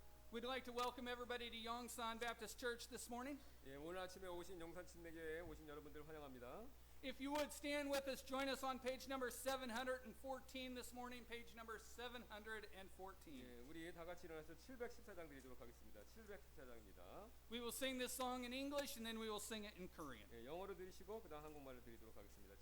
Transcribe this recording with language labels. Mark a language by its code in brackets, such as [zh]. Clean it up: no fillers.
[en] We'd like to welcome everybody to Yongsan Baptist Church this morning. [ko] 예, 오늘 아침에 오신 영산 침례교회에 오신 여러분들 환영합니다. [en] If you would stand with us, join us on page number 714 this morning, page number 714. [ko] 예, 우리 다 같이 일어나서 714장 드리도록 하겠습니다. 714장입니다. [en] We will sing this song in English and then we will sing it in Korean. [ko] 예, 영어로 드리시고 그다음 한국말로 드리도록 하겠습니다.